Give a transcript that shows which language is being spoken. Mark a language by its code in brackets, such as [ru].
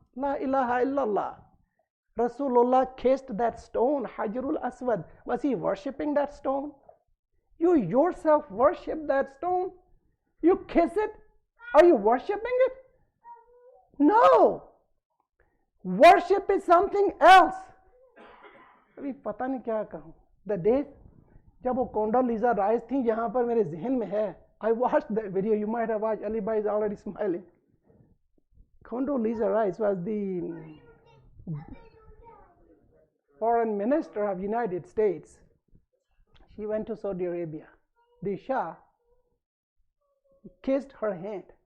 [en] La ilaha illallah. Rasulullah kissed that stone, Hajarul Aswad. Was he worshipping that stone? You yourself worship that stone? You kiss it? Are you worshipping it? No. Worship is something else. [hi] अभी पता नहीं क्या कहूँ. [en] The day [hi] जब वो Condoleezza Rice थी, यहाँ पर मेरे ज़हन में है. [en] I watched that video. You might have watched. Ali Bhai is already smiling. Condoleezza Rice was the foreign minister of United States. She went to Saudi Arabia. The Shah kissed her hand.